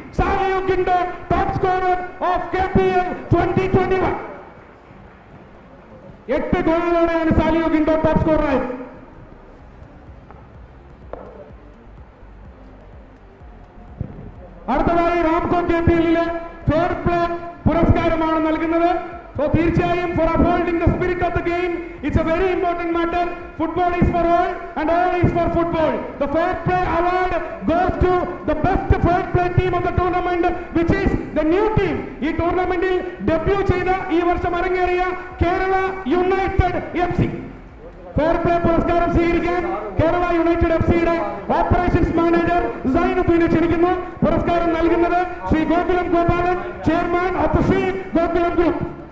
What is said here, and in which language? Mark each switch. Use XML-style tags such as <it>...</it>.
<en>Saliou Guindo top scorer of KPL 2021.</en> <ml>8 ഗോളുകളോടെയാണ് സാലിയു ഗിൻഡോ top സ്കോററായത്. അടുത്തതായി Ramco KPLിലെ fair play പുരസ്കാരമാണ് നൽകുന്നത്.</ml> <en>So</en> <ml>തീർച്ചയായും</ml> <en>for upholding the spirit of the game, it's a very important matter. Football is for all and all is for football. The fair play award goes to the best fair play team of the tournament, which is the new team.</en> <ml>ഈ ടൂർണമെന്റിൽ debut ചെയ്ത ഈ വർഷം അരങ്ങേറിയ Kerala United FC. Fair play പുരസ്കാരം സ്വീകരിക്കാൻ Kerala United FCയുടെ operations manager സൈനുദ്ദീനെ ക്ഷണിക്കുന്നു. പുരസ്കാരം നൽകുന്നത് Shri Gokulam Gopalan,</ml> <en>Chairman of the Shri Gokulam group.</en>